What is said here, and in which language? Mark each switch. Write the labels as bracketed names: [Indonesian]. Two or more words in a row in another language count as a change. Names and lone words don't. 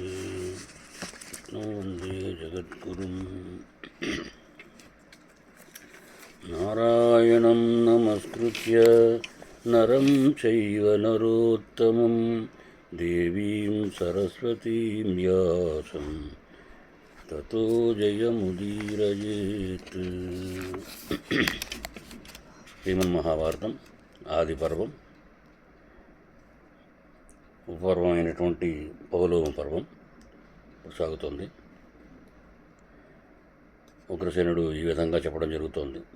[Sanskrit] वन्दे जगद्गुरुं नारायणं नमस्कृत्य नरं चैव नरोत्तमं देवीं सरस्वतीं व्यासं ततो जयमुदीरयेत्। [Telugu] శ్రీమన్మహాభారతం ఆది పర్వం, ఉపపర్వమైనటువంటి పౌలోమ పర్వం సాగుతోంది. ఉగ్రసేనుడు ఈ విధంగా చెప్పడం జరుగుతోంది.